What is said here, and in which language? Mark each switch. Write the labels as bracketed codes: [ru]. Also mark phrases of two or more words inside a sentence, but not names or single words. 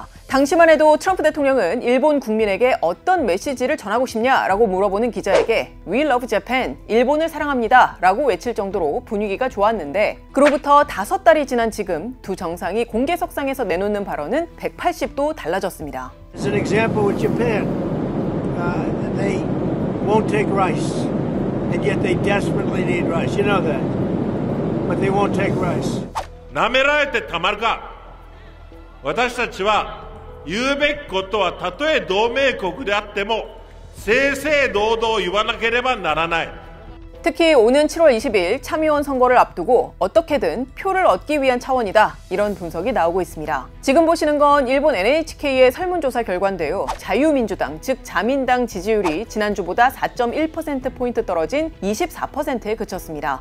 [ko] 당시만 해도 트럼프 대통령은 일본 국민에게 어떤 메시지를 전하고 싶냐라고 물어보는 기자에게 [en] We love Japan, [ko] 일본을 사랑합니다 라고 외칠 정도로 분위기가 좋았는데, 그로부터 5달이 지난 지금 두 정상이 공개석상에서 내놓는 발언은 180도 달라졌습니다. [en] As an example with Japan, they won't take rice, and yet they desperately need rice. You know that, but they won't take rice. [ja] なめられてたまるか。私たちは言うべきことはたとえ同盟国であっても正々堂々言わなければならない。 [ko] 특히 오는 7월 20일 참의원 선거를 앞두고 어떻게든 표를 얻기 위한 차원이다, 이런 분석이 나오고 있습니다. 지금 보시는 건 일본 NHK의 설문조사 결과인데요. 자유민주당, 즉 자민당 지지율이 지난주보다 4.1%포인트 떨어진 24%에 그쳤습니다.